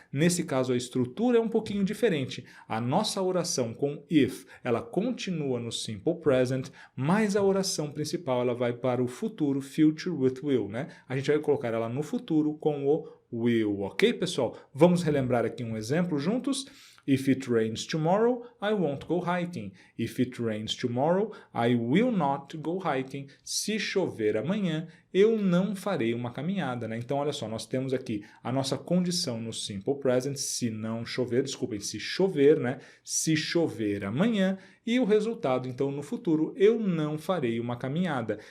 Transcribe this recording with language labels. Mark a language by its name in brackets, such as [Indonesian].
[Portuguese] Nesse caso, a estrutura é um pouquinho diferente. A nossa oração com if, ela continua no simple present, mas a oração principal ela vai para o futuro, [English] future with will, [Portuguese] né? A gente vai colocar ela no futuro com o will, ok, pessoal? Vamos relembrar aqui um exemplo juntos? [English] If it rains tomorrow, I won't go hiking. If it rains tomorrow, I will not go hiking. [Portuguese] Se chover amanhã, eu não farei uma caminhada, né? Então, olha só, nós temos aqui a nossa condição no simple present, se não chover, desculpem, se chover, né? Se chover amanhã, e o resultado, então, no futuro, eu não farei uma caminhada.